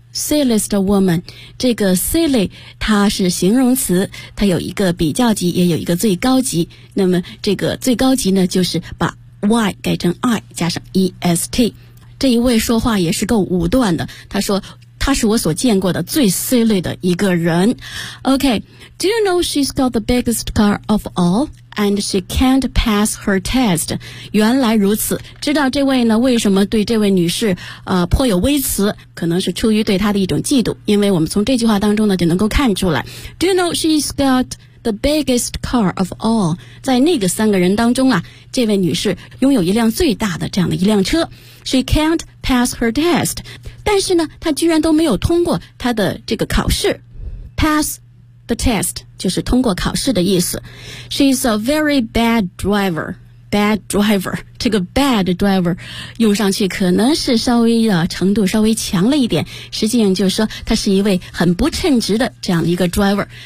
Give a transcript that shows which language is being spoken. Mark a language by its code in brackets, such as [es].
[zh] silliest woman， 这个 silly 它是形容词，它有一个比较级，也有一个最高级。那么这个最高级呢，就是把 y 改成 i 加上 est。这一位说话也是够武断的，他说他是我所见过的最 silly 的一个人。 [en] OK， Do you know she's got the biggest car of all and she can't pass her test？ [zh] 原来如此，知道这位呢为什么对这位女士颇有微词，可能是出于对她的一种嫉妒，因为我们从这句话当中呢就能够看出来。 [en] Do you know she's got the biggest car of all？ [zh] 在那个三个人当中啊，这位女士拥有一辆最大的这样的一辆车。 [en] She can't pass her test， [zh] 但是呢她居然都没有通过她的这个考试。 Pass the test 就是通过考试的意思。 [en] She's a very bad driver。 [zh] Bad driver， 这个 bad driver 用上去可能是稍微的程度稍微强了一点，实际上就是说她是一位很不称职的这样的一个 driver。